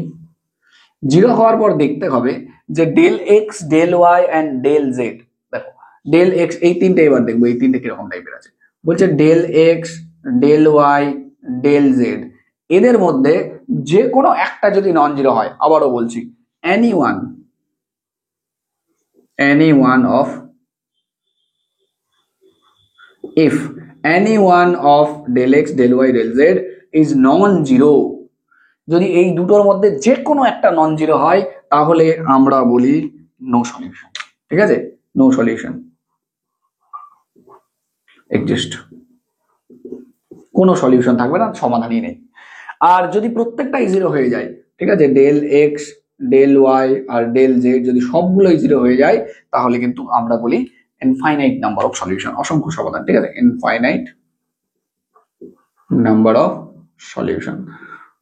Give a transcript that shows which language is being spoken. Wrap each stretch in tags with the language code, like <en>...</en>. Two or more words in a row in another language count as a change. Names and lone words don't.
<bn>জিরো হওয়ার পর দেখতে হবে যে</bn> <en>del x del y and del z,</en> <bn>দেখো</bn> <en>del x</en> <bn>এই তিনটে, এবার দেখবো এই তিনটে কিরকম টাইপের আছে। বলছে</bn> <en>del x del y del z,</en> <bn>এদের মধ্যে যে কোনো একটা যদি</bn> <en>non zero</en> <bn>হয়, আবারও বলছি এনি</bn> <en>one of if any one of del x del y del z is non-zero,</en> <bn>যদি এই দুটোর মধ্যে যে কোনো একটা</bn> <en>non zero</en> <bn>হয় তাহলে আমরা বলি</bn> <en>no solution,</en> <bn>ঠিক আছে,</bn> <en>no solution exist,</en> <bn>কোনো সলিউশন থাকবে না, সমাধানই নেই। আর যদি প্রত্যেকটাই জিরো হয়ে যায়, ঠিক আছে,</bn> <en>del x del y</en> <bn>আর</bn> <en>del z</en> <bn>যদি সবগুলোই জিরো হয়ে যায় তাহলে কিন্তু আমরা বলি</bn> <en>infinite number of solution,</en> <bn>অসংখ্য সমাধান, ঠিক আছে,</bn> <en>infinite number of solution.</en>